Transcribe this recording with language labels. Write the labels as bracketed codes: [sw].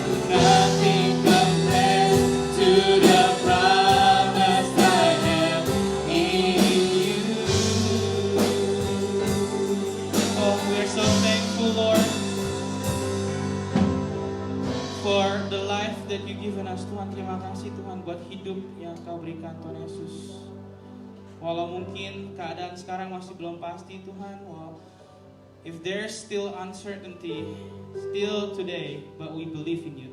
[en] nothing compares to the promise I have in you. Oh, we're so thankful, Lord, for the life that you given us, Tuhan. [id] Terima kasih, Tuhan, buat hidup yang Kau berikan, Tuhan Yesus. Walau mungkin keadaan sekarang masih belum pasti, Tuhan. [en] If there's still uncertainty, still today, but we believe in you.